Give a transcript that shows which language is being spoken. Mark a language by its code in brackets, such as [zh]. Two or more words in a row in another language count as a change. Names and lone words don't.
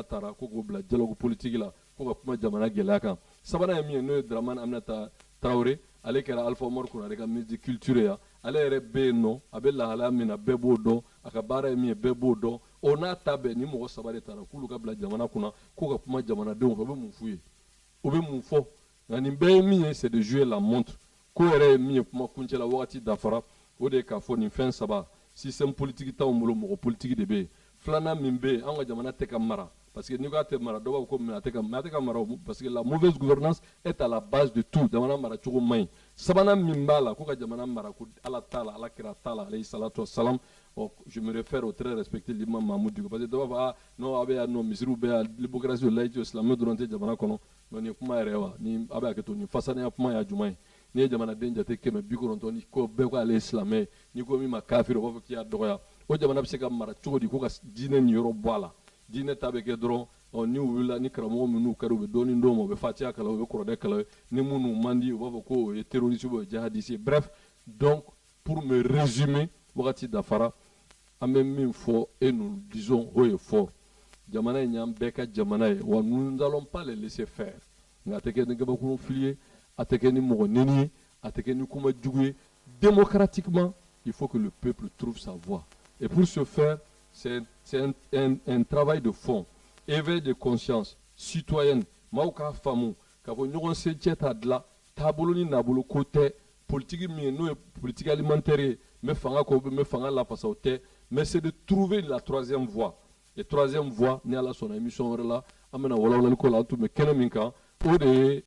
[bm] taara ko k'o bila [fr] dialogue politique [bm] la ko ka kuma jamana gɛlɛya kan sabanan ye min ye n'o ye Dramane Aminata Traoré ale kɛra Alpha Mor Konare ka [fr] ministre de culture [bm] yan ale yɛrɛ bɛ yen nɔ a bɛ lahalaya min na bɛɛ b'o dɔn a ka baara ye min ye bɛɛ b'o dɔn o n'a ta bɛɛ ni mɔgɔ saba de taara k'olu ka bila jamana kunna k'u ka kuma jamanadenw fɛ o bɛ mun f'u ye o bɛ mun fɔ nka nin bɛɛ ye min ye [fr] c'est de jouer la montre [bm] ko yɛrɛ ye min ye kuma kuncɛ la wagati dafara o de ye k'a fɔ nin fɛn saba [fr] système politique [bm] t'anw bolo mɔgɔ politique de bɛ yen filanan min bɛ yen an ka jamana tɛ ka mara [fr] parce que [bm] ni ko ate mara dɔw b'a fɔ ko mais a tɛ ka mara [fr] parce que la mauvaise gouvernance est à la base de tout. [bm] Jamana mara cogo man ɲi. Sabanan min b'a la ko ka jamana mara ko Ala t'a la, Alakira t'a la [ar] عليه الصلاة والسلام. [fr] Je me réfère au très respecté l'imam Mahmoud Diko parce que [bm] dɔw b'a fɔ non a bɛ yan nɔ misiriw bɛ yan démocratie o laïcité o silamɛ dɔrɔn tɛ jamana kɔnɔ mais nin kuma yɛrɛ wa ni a bɛ hakɛ to nin fasanenya kuma y'a jumɛn ye n'i ye jamanaden jate 190 ni ko bɛɛ ko ale ye silamɛ ye n'i ko min ma kafiri o b'a fɔ k'i y'a dɔgɔya o jamana bɛ se ka mara cogo di ko ka diinɛ nin yɔrɔ bɔ a la diinɛ ta bɛ kɛ dɔrɔn ni wulila ni karamɔgɔ minnu kɛra u bɛ dɔɔni d'o ma u bɛ fatiha kalan u bɛ kuranɛ kalan ni minnu man di u b'a fɔ ko o ye terroriste [fr] ou jihadiste bref donc pour me résumer [bm] wagati dafara an bɛ min fɔ [fr] et nous disons haut et fort [bm] jamana in y'an bɛɛ ka jamana ye wa [fr] nous n'allons pas les laisser faire [bm] nka a tɛ kɛ ni gabakuru fili ye a tɛ kɛ ni mɔgɔ neni ye a tɛ kɛ ni kuma jugu ye démocratiquement [fr] il faut que le peuple trouve sa voie et pour ce faire c'est un travail de fond éveil de conscience citoyenne [bm] maaw k'a faamu k'a fɔ ɲɔgɔn se cɛ t'a dilan taabolo ni nabolo ko tɛ politique min ye n'o ye [fr] politique alimentaire [bm] ye n bɛ fanga kɔ n bɛ fanga lafasa o tɛ [fr] mais c'est de trouver la troisième voie et troisième voie [bm] ni Ala sɔnna émission wɛrɛ la an bɛna walawalali k'o la an tun bɛ kɛnɛ min kan o de ye